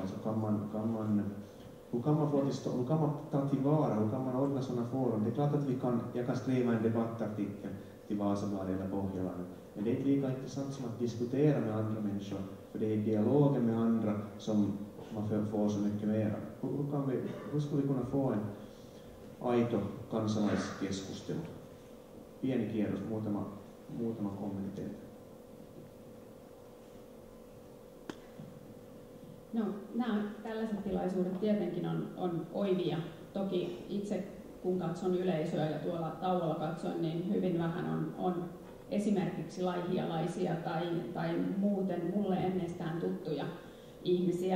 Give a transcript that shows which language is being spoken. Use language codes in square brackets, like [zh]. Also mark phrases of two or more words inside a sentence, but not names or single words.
[sv] Alltså hur kan man få till stånd, hur kan man ta tillvara, hur kan man ordna sådana forum? Det är klart att jag kan skriva en debattartikel till Vasabladet eller Pohjolan, men det är inte lika intressant som att diskutera med andra människor, för det är dialogen med andra som man får så mycket mer. Hur skulle vi kunna få en [fi] aito kansalaiskeskustelu? Pieni kierros, muutama kommentti. No, nämä tällaiset tilaisuudet tietenkin on oivia. Toki itse kun katson yleisöä ja tuolla tauolla katson, niin hyvin vähän on esimerkiksi laihialaisia tai muuten mulle ennestään tuttuja ihmisiä.